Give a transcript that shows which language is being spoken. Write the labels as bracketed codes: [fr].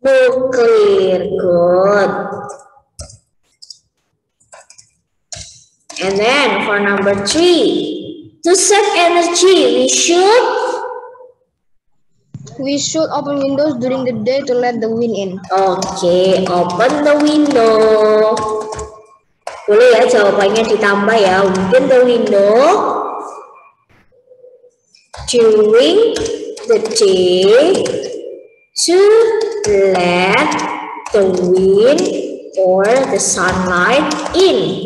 [en] Nuclear, good. And then for number 3, to save energy, we should We should open windows during the day to let the wind in. Oke, open the window. [id] Boleh ya jawabannya ditambah ya. [en] Open the window during the day to let the wind or the sunlight in.